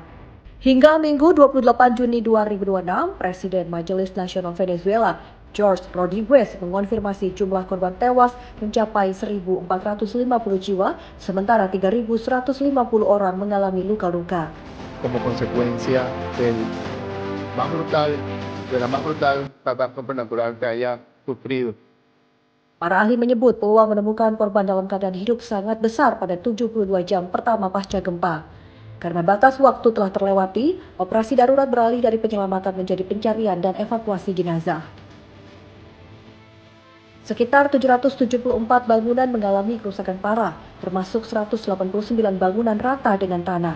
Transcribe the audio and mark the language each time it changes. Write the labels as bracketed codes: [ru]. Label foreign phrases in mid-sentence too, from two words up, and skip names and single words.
[id] Hingga Minggu 28 Juni 2026, Presiden Majelis Nasional Venezuela, Jorge Rodriguez, mengonfirmasi jumlah korban tewas mencapai 1.450 jiwa, sementara 3.150 orang mengalami luka-luka. [es] Como consecuencia de la más brutal catástrofe natural que haya sufrido. Para ahli menyebut peluang menemukan korban dalam keadaan hidup sangat besar pada 72 jam pertama pasca gempa. Karena batas waktu telah terlewati, operasi darurat beralih dari penyelamatan menjadi pencarian dan evakuasi jenazah. Sekitar 774 bangunan mengalami kerusakan parah, termasuk 189 bangunan rata dengan tanah.